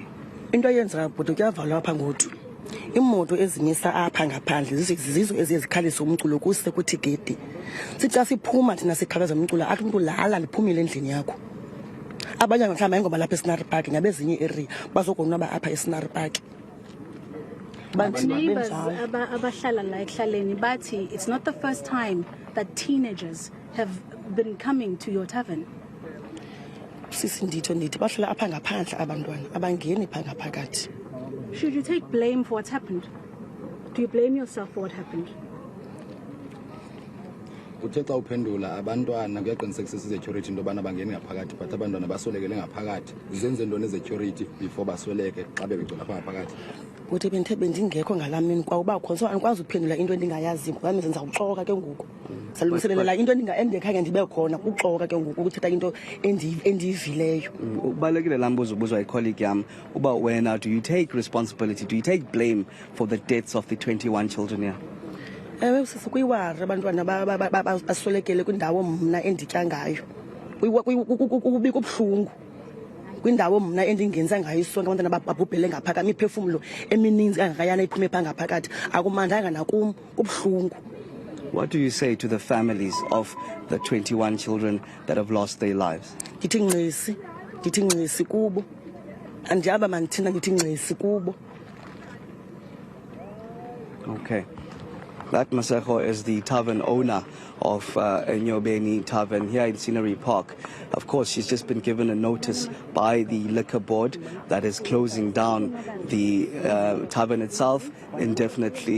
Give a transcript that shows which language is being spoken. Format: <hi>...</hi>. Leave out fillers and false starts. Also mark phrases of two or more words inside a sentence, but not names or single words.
<xh>Into eyenzeka bhuti kuyavalwa apha ngoku. Imoto ezimisa apha ngaphandle zizo eziye zikhalise umculo kuse kuthi gedi. Sixa siphuma thina sikhalaza umculo athi umuntu lala liphumile endlini yakho. Abanye mhlawumbe ayingoba lapha eScenery Park ngabezinye area bazokonwaba apha eScenery Park.</xh> <en>Neighbors</en> <xh>abahlala la ekuhlaleni bathi</xh> <en>it's not the first time that teenagers have been coming to your tavern.</en> <xh>Sisi ndithi bahlala apha ngaphandle abantwana abangeni phaa ngaphakathi.</xh> <en>Should you take blame for what's happened? Do you blame yourself for what happened?</en> <xh>Uthe xa uphendula abantwana kuyaqinisekisa i-security into yobana bangeni ngaphakathi but abantwana baswelekele ngaphakathi. Zenze ntoni i-security before basweleke xa bebegcwele apha ngaphakathi? Kuthi bendingekho ngala mini kwawubakho so andikwazi uphendula into endingayazi ngami zenza uxoka ke ngoku. Salungiselela into endingekhange ndibe khona kuxoka ke ngoku ukuthetha into endiyivileyo. Ubalekile laa mbuzo ubuzwa yicolleague yam uba wena</xh> <en>do you take responsibility, do you take blame for the deaths of the 21 children here?</en> <xh>Ewe sisi kuyiwari abantwana baswelekele kwindawo mna enditya ngayo. Kubika ubuhlungu. Kwindawo mna endingenza ngayo isonke abantwana babhubhele ngaphakathi imiphefumulo emininzi kangakayana iphume phaa ngaphakathi akumandanga nakum kubuhlungu.</xh> <en>What do you say to the families of the 21 children that have lost their lives?</en> <xh>Ndithi ngqisi kubo. Andiyaba mandithina ndithi ngqisi kubo.</xh> <en>Okay. That Maseko is the tavern owner of Enyobeni Tavern here in Scenery Park. Of course, she's just been given a notice by the liquor board that is closing down the tavern itself indefinitely.</en>